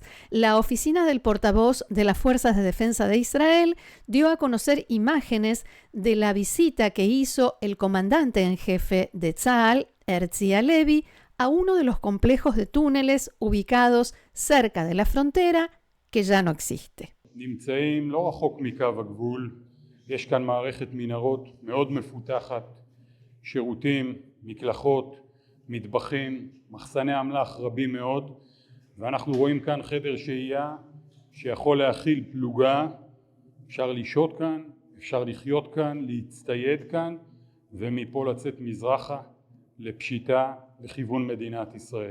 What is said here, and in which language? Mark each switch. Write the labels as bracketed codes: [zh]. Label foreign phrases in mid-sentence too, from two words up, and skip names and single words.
[es] La oficina del portavoz de las Fuerzas de Defensa de Israel dio a conocer imágenes de la visita que hizo el comandante en jefe de Tzahal, Herzi Halevi, a uno de los complejos de túneles ubicados cerca de la frontera que ya no existe. [he] נמצאים לא רחוק מקו הגבול, יש כאן מערכת מנהרות מאוד מפותחת, שירותים, מקלחות, מטבחים, מחסני אמל"ח רבים מאוד, ואנחנו רואים כאן חדר שהייה שיכול להכיל פלוגה, אפשר לשהות כאן, אפשר לחיות כאן, להצטייד כאן, ומפה לצאת מזרחה לפשיטה לכיוון מדינת ישראל.